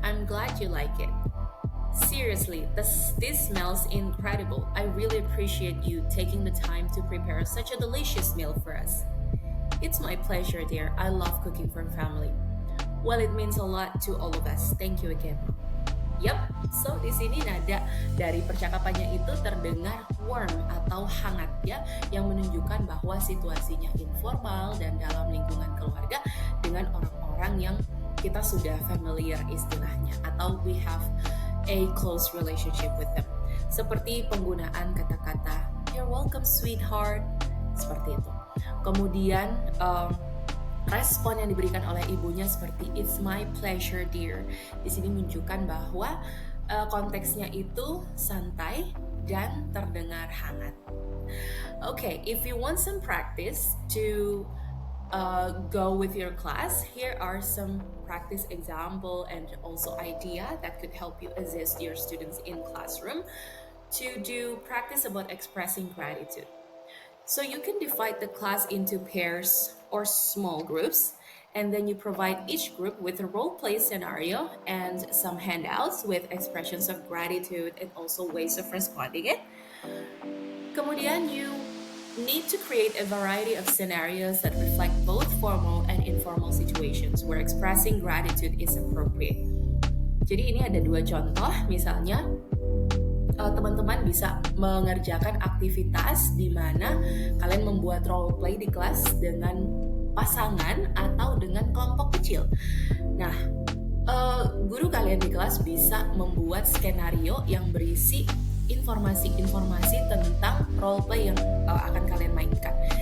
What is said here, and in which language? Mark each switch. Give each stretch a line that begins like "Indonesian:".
English: I'm glad you like it. Seriously, this smells incredible. I really appreciate you taking the time to prepare such a delicious meal for us. It's my pleasure, dear. I love cooking for family. Well, it means a lot to all of us. Thank you again.
Indonesian: Yep, so di sini nada dari percakapannya itu terdengar warm atau hangat, ya, yang menunjukkan bahwa situasinya informal dan dalam lingkungan keluarga dengan orang-orang yang kita sudah familiar istilahnya, atau
English: we have a close relationship with them.
Indonesian: Seperti penggunaan kata-kata
English: you're welcome, sweetheart,
Indonesian: seperti itu. Kemudian respon yang diberikan oleh ibunya seperti
English: it's my pleasure, dear.
Indonesian: Di sini menunjukkan bahwa konteksnya itu santai dan terdengar hangat.
English: Okay, if you want some practice to go with your class, here are some practice example and also idea that could help you assist your students in classroom to do practice about expressing gratitude. So you can divide the class into pairs or small groups, and then you provide each group with a role play scenario and some handouts with expressions of gratitude and also ways of responding it.
Indonesian: Kemudian
English: you need to create a variety of scenarios that reflect both formal and informal situations where expressing gratitude is appropriate.
Indonesian: Jadi ini ada 2 contoh, misalnya teman-teman bisa mengerjakan aktivitas di mana kalian membuat role play di kelas dengan pasangan atau dengan kelompok kecil. Nah, guru kalian di kelas bisa membuat skenario yang berisi informasi-informasi tentang role play yang akan kalian mainkan.